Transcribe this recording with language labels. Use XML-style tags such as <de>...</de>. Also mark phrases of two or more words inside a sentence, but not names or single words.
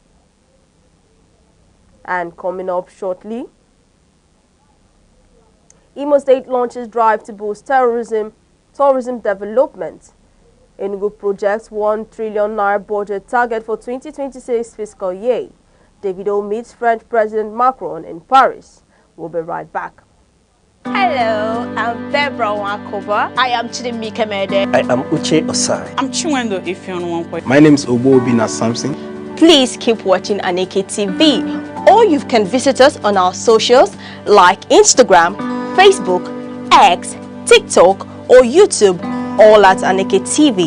<en>And coming up shortly, Imo State launches drive to boost tourism development. Enugu projects 1 trillion naira budget target for 2026 fiscal year. Davido meets French President Macron in Paris. We'll be right back. Hello, I'm Bebra Wakoba. I am Chidimike Mede. I am Uche Osai. I'm Chiwendo Ifeonwankwe. My name is Obobina Samson. Please keep watching Aneke TV, or you can visit us on our socials like Instagram, Facebook, X, TikTok, or YouTube, all at Aneke TV.</en>